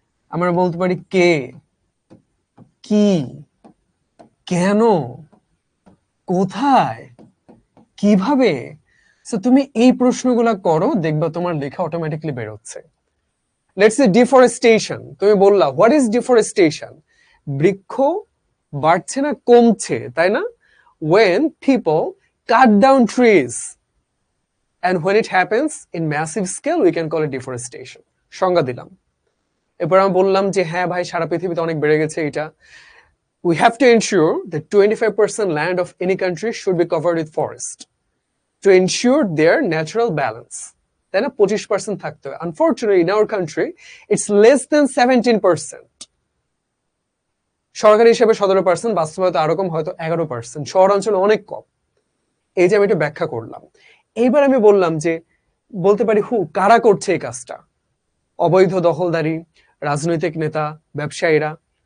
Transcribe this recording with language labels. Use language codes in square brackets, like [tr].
[bn] আমরা বলতে পারি কে, কি, কেন, কোথায়, কিভাবে। সো তুমি এই প্রশ্নগুলো করো, দেখবা তোমার লেখা অটোমেটিকলি বেরোচ্ছে। লেটস সে ডিফরেস্টেশন, তুমি বললা [en] What is deforestation? [bn] বৃক্ষ বাড়ছে না কমছে, তাই না? [en] when people cut down trees and when it happens in massive scale we can call it deforestation. [bn] সংজ্ঞা দিলাম। এরপর আমি বললাম যে হ্যাঁ ভাই, সারা পৃথিবীতে অনেক বেড়ে গেছে এটা। [en] We have to ensure that 25% land of any country should be covered with forest to ensure their natural balance, [bn] তাই না? 25% থাকতে হবে। [en] Unfortunately in our country it's less than 17%. [bn] সরকারি হিসেবে 17%, বাস্তবায়িত আরো কম, হয়তো 11%, শহর অঞ্চলে অনেক কম। এই যে আমি এটা ব্যাখ্যা করলাম। এইবার আমি বললাম যে বলতে পারি কারা করছে এই কাজটা? অবৈধ দখলদারি, রাজনৈতিক নেতা, ব্যবসায়ীরা।